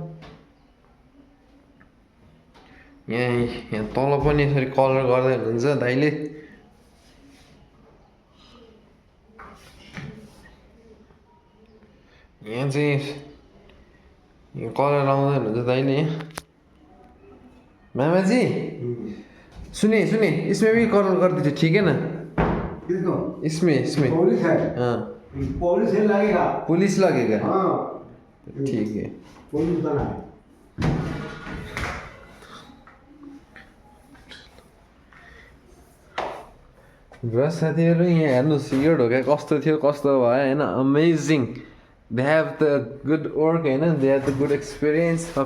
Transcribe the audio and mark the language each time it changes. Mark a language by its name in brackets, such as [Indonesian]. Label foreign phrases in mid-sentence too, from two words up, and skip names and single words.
[Nepali] यहाँ तल पनि यसरी कलर गर्दै हुनुहुन्छ दाइले यहाँ चाहिँ कलर लाउँदै हुनुहुन्छ दाइले [Hindi] मामाजी सुने इसमें भी कलर कर दीजिए ठीक है ना इसमें पुलिस लगेगा पुलिस लगेगा ठीक है [Nepali] र साथीहरू यहाँ हेर्नुहोस् यो ढोका कस्तो थियो कस्तो भयो होइन [English] amazing they have the good work [Nepali] होइन [English] they have the good experience of